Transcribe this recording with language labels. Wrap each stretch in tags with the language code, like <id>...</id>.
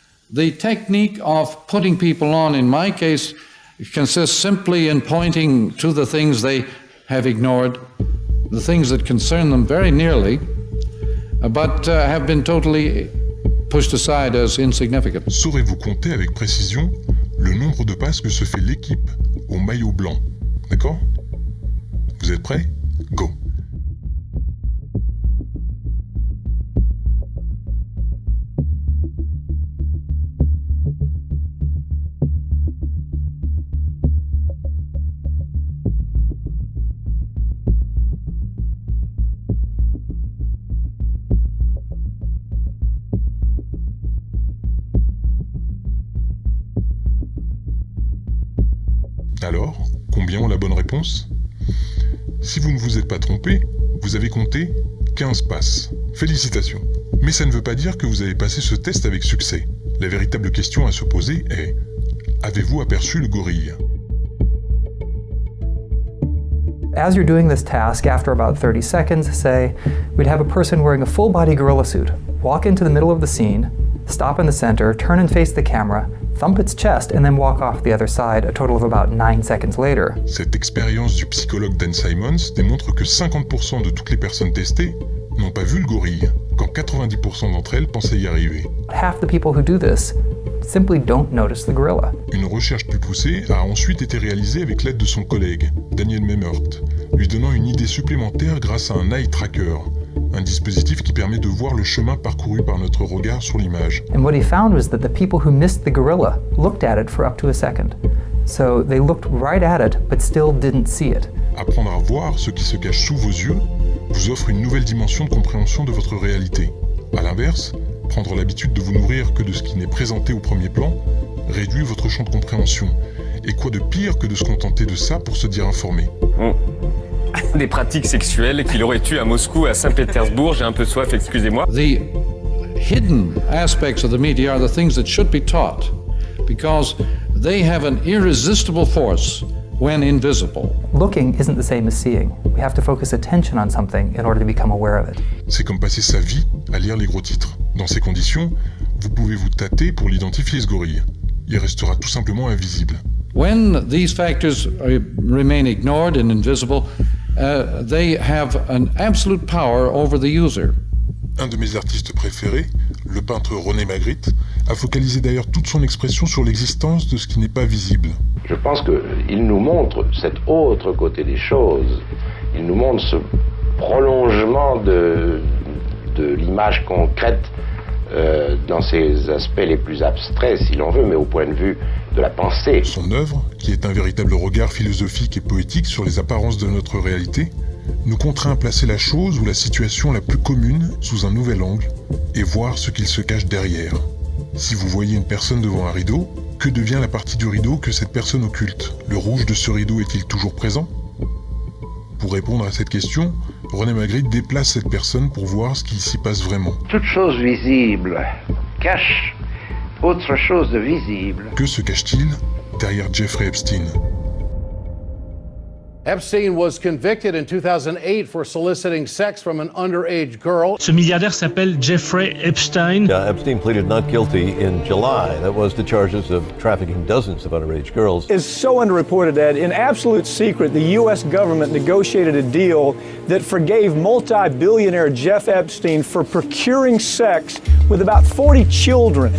<en>The technique of putting people on, in my case, consists simply in pointing to the things they have ignored, the things that concern them very nearly, but have been totally pushed aside as insignificant.</en> <fr>Saurez-vous compter avec précision le nombre de passes que se fait l'équipe au maillot blanc? D'accord? Vous êtes prêts? Go! Alors, combien ont la bonne réponse? Si vous ne vous êtes pas trompé, vous avez compté 15 passes. Félicitations. Mais ça ne veut pas dire que vous avez passé ce test avec succès. La véritable question à se poser est: avez-vous aperçu le gorille?</fr> <en>As you're doing this task, after about 30 seconds, say, we'd have a person wearing a full-body gorilla suit walk into the middle of the scene, stop in the center, turn and face the camera, thump its chest, and then walk off the other side a total of about 9 seconds later.</en> <fr>Cette expérience du psychologue Dan Simons démontre que 50% de toutes les personnes testées n'ont pas vu le gorille, quand 90% d'entre elles pensaient y arriver.</fr> <en>Half the people who do this simply don't notice the gorilla.</en> <fr>Une recherche plus poussée a ensuite été réalisée avec l'aide de son collègue, Daniel Memert, lui donnant une idée supplémentaire grâce à un eye tracker, un dispositif qui permet de voir le chemin parcouru par notre regard sur l'image.</fr> <en>And what he found was that the people who missed the gorilla looked at it for up to a second. So they looked right at it, but still didn't see it.</en> <fr>Apprendre à voir ce qui se cache sous vos yeux vous offre une nouvelle dimension de compréhension de votre réalité. A l'inverse, prendre l'habitude de vous nourrir que de ce qui n'est présenté au premier plan réduit votre champ de compréhension. Et quoi de pire que de se contenter de ça pour se dire informé? Des pratiques sexuelles qu'il aurait eues à Moscou, à Saint-Pétersbourg, j'ai un peu soif, excusez-moi.</fr> <en>The hidden aspects of the media are the things that should be taught because they have an irresistible force when invisible. Looking isn't the same as seeing. We have to focus attention on something in order to become aware of it.</en> <fr>C'est comme passer sa vie à lire les gros titres. Dans ces conditions, vous pouvez vous tâter pour l'identifier ce gorille. Il restera tout simplement invisible.</fr> <en>When these factors remain ignored and invisible, they have an absolute power over the user.</en> <fr>Un de mes artistes préférés, le peintre René Magritte, a focalisé d'ailleurs toute son expression sur l'existence de ce qui n'est pas visible. Je pense qu'il nous montre cet autre côté des choses. Il nous montre ce prolongement de l'image concrète dans ses aspects les plus abstraits, si l'on veut, mais au point de vue de la pensée. Son œuvre, qui est un véritable regard philosophique et poétique sur les apparences de notre réalité, nous contraint à placer la chose ou la situation la plus commune sous un nouvel angle et voir ce qu'il se cache derrière. Si vous voyez une personne devant un rideau, que devient la partie du rideau que cette personne occulte? Le rouge de ce rideau est-il toujours présent? Pour répondre à cette question, René Magritte déplace cette personne pour voir ce qu'il s'y passe vraiment. Toute chose visible cache autre chose de visible. Que se cache-t-il derrière Jeffrey Epstein?</fr> <en>Epstein was convicted in 2008 for soliciting sex from an underage girl.</en> <fr>Ce milliardaire s'appelle Jeffrey Epstein.</fr> <en>Epstein pleaded not guilty in July. That was the charges of trafficking dozens of underage girls. Is so underreported that in absolute secret, the U.S. government negotiated a deal that forgave multi-billionaire Jeff Epstein for procuring sex with about 40 children.</en>